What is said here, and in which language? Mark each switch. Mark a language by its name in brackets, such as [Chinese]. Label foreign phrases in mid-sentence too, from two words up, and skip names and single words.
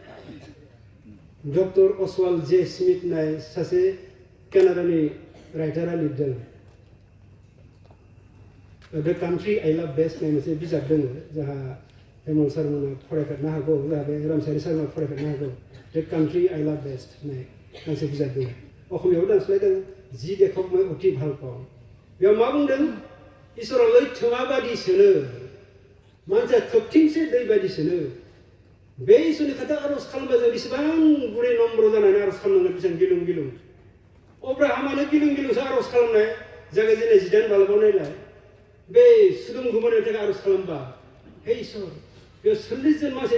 [Bodo] डक्टर असवाल्ड जे स्मिथ होननाय सासे कानाडानि राइटारा लिरदों द कान्ट्रि आइ लाभ बेस्ट होननाय मोनसे बिजाब दङ जाहा हेमल सारमोना फरायफेरनो हागौ जाहा बे रामसारि सारमोना फरायफेरनो हागौ द कान्ट्रि आइ लाभ बेस्ट होननाय गांसे बिजाब दङ अखमियाव दानस्लायदों [Assamese] যি দেশক মই অতি ভাল পাওঁ [Bodo] बेयाव मा बुंदों इसोरा लैथोमा बादिसोनो मानसिया थोबथिंसे दै बादिसोनो बे इसोरनि खोथा आर'ज खालामबा जों बेसेबां गुरै नम्र जानानै आर'ज खालामनांगोन बेसेबां गिलुं गिलुं अब्राहामानो गिलुं गिलुंसो आर'ज खालामनाय जागायजेननाय 18 बालबाव नायलाय बे सुदुम गुबुननि थाखाय आर'ज खालामबा हे इसोर बेयाव 40 जन मानसि